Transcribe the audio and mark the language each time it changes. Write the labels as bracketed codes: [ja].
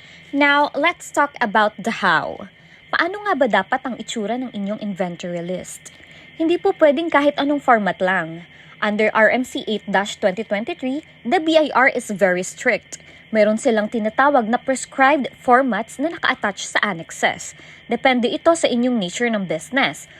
[en] Now, let's talk about the how. [tl] Paano nga ba dapat ang itsura ng inyong inventory list? Hindi po pwedeng kahit anong format lang. [en] Under RMC 8-2023, the BIR is very strict. [tl] Meron silang tinatawag na prescribed formats na naka-attach sa annexes. Depende ito sa inyong nature ng business.